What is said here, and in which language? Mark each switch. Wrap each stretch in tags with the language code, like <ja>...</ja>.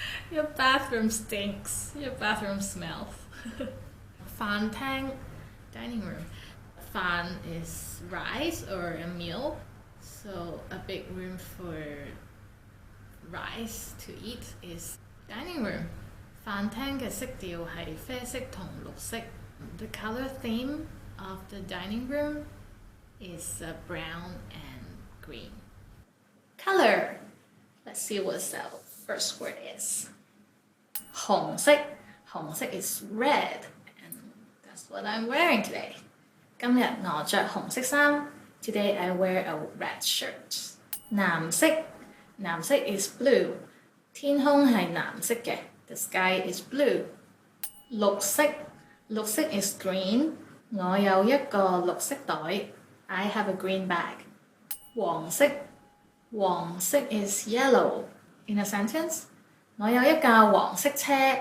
<en>Your bathroom stinks. Your bathroom smells. 飯廳 dining room. 飯 is rice or a meal, so a big room for rice to eat is dining room.</en> <yue>飯廳嘅色調係啡色同綠色。</yue> <en>The color theme of the dining room is brown and green. Color. Let's see what the first word is.</en> <yue>紅色.</yue> <en>紅色 is red, and that's what I'm wearing today.</en> <yue>今日我着紅色衫.</yue> <en>Today I wear a red shirt.</en> <yue>藍色. 藍色</yue> <en>is blue.</en> <yue>天空係藍色嘅.</yue> <en>The sky is blue. 綠色.綠色 is green.</en> <yue>我有一個綠色袋.</yue> <en>I have a green bag.</en> <yue>黃色.</yue> <en>黃色 is yellow. In a sentence,</en> <yue>我有一架黃色車.</yue>